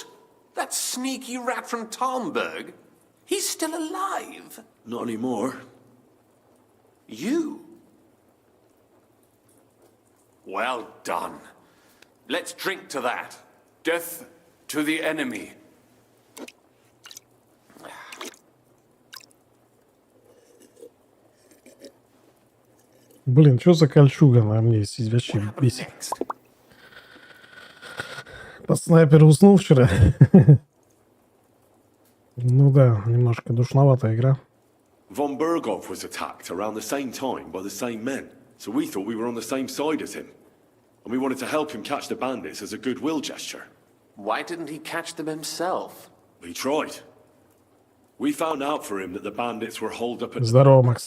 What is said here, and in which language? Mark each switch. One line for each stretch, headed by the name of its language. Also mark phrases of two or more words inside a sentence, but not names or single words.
English: That sneaky rat from Talmberg? He's still alive? Not anymore. You? Well done. Let's drink to that. Death to the enemy.
Russian: Блин, что за кольчуга на мне здесь вообще бесит? Под снайпер уснул вчера. Ну да, немножко душноватая игра.
English: Von Berghoff was attacked around the same time by the same men, so we thought we were on the same side as him. And we wanted to help him catch the bandits as a goodwill gesture. Why didn't he catch them himself? He tried. We found out for him that the bandits were holed up at...
Russian: Здорово, Макс.